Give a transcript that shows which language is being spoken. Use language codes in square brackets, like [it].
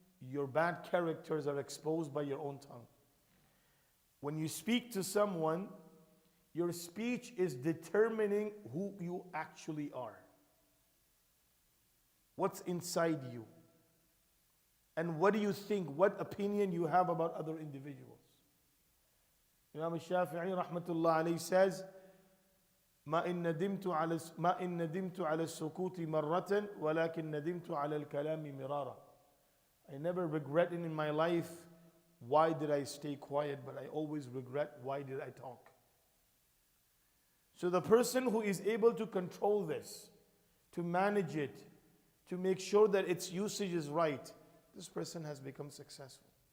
[en] Your bad characters are exposed by your own tongue. When you speak to someone, your speech is determining who you actually are. What's inside you. And what do you think, what opinion you have about other individuals. Imam Shafi'i rahmatullah alayhi says, [ar] ما إن ندمت على السكوت مرة ولكن ندمت على الكلام مرارا. [en] I never regretted in my life why did I stay quiet, but I always regret why did I talk. So the person who is able to control this, to manage it, to make sure that its usage is right, this person has become successful.